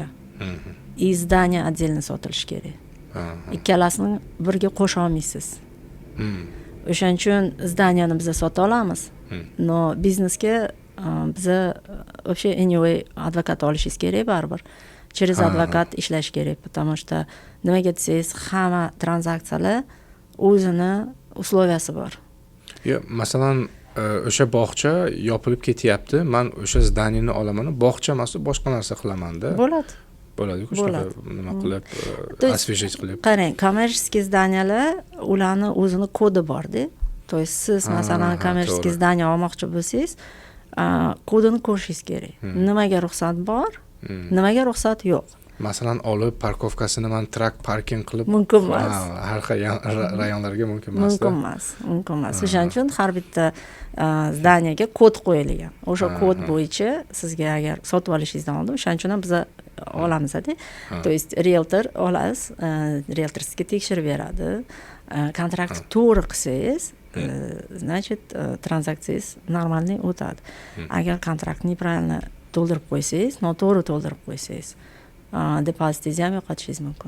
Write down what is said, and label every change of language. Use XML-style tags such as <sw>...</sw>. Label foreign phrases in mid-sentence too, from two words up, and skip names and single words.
<ru>И здания отдельно</ru> <uz>sotilishi kerak. Ikkalasini birga qo'sha olmaysiz. O'shaning uchun zdaniyani biz sota olamiz. No biznesga biz вообще anyway advokat olishingiz kerak baribir.</uz> <ru>Через адвокат</ru> <uz>ishlash kerak,</uz> <ru>потому что</ru> <uz>nimaga desangiz, hamma tranzaksiyalar o'zini условияsi bor. Yo'q, masalan, o'sha bog'cha yopilib ketyapti. Men o'sha zdaniyani olaman, bog'cha emas, boshqa narsa qilaman-da. Bo'ladi-ku, nima qilib, освежить qilib. Qarang,</uz> <ru>коммерческий здания,</ru> <uz>ularni o'zini kodi bor-da.</uz> <ru>То есть</ru> <uz>siz masalan</uz> <ru>коммерческий здания</ru> <uz>olmoqchi bo'lsangiz, kodini ko'rishingiz kerak. Nimaga ruxsat bor, nimaga ruxsat yo'q. Masalan, olib parkovkasini men trak parking qilib mumkin emas. Har xil rayonlarga mumkin emas. Mumkin emas. O'shaning uchun har bitta zdaniyaga kod qo'yilgan. O'sha kod bo'yicha sizga agar sotib olishingizdan oldin, o'shaning uchun ham biz olamiz-da.</uz> <ru>То есть</ru> <uz>realtor olasiz, realtor sizga tekshirib beradi. Kontraktni to'g'ri qilsangiz, значит, tranzaksiyangiz normalniy o'tadi. Agar kontraktni правильно to'ldirib qo'ysangiz, noto'g'ri to'ldirib qo'ysangiz, depozitingizni ham yo'qotishingiz mumkin.</uz>